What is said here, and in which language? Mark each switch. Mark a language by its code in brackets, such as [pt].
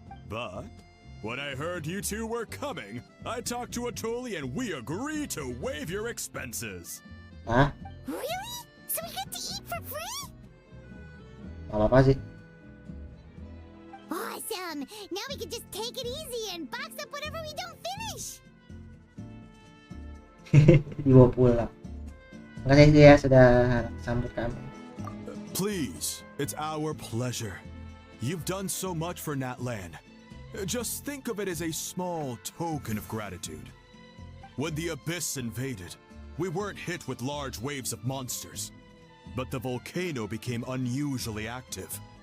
[en] But when I heard you two were coming, I talked to Atoli and we agreed to waive your expenses. Hah? Really? So we get to eat for free? [id] Apa sih? [en] Awesome! Now we can just take it easy and box up whatever we don't finish! [id] Dibawa pulang. Makasih ya sudah sambut kami. [en] Please, it's our pleasure. You've done so much for Natlan. Just think of it as a small token of gratitude. When the Abyss invaded, we weren't hit with large waves of monsters, but the volcano became unusually active.